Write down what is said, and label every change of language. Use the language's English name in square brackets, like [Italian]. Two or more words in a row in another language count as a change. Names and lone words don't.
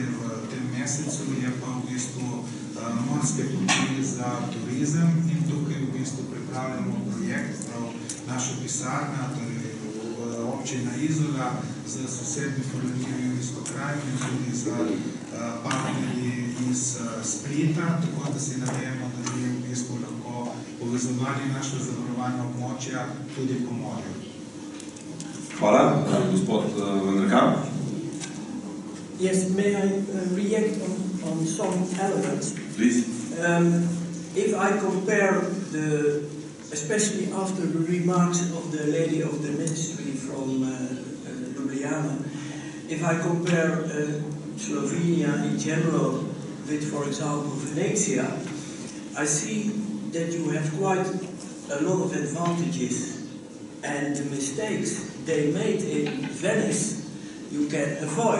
[Slovenian] v tem mesecu, je pa v bistvu morske poti za turizem in tukaj v bistvu pripravljamo projekt, naša pisarna, torej občina Izola z sosednjim Forlanivim Iztokrajem in tudi z partnerji iz Splita, tako da si nadejamo, da bi v bistvu lahko povezovali naše zavarovanje območja tudi po morju. Hvala, gospod Vanderkamp. [English] Yes, may I react on some elements? Please. If I compare especially after the remarks of the lady of the ministry from Ljubljana, if I compare Slovenia in general with, for example, Venezia, I see that you have quite a lot of advantages, and the mistakes they made in Venice you can avoid.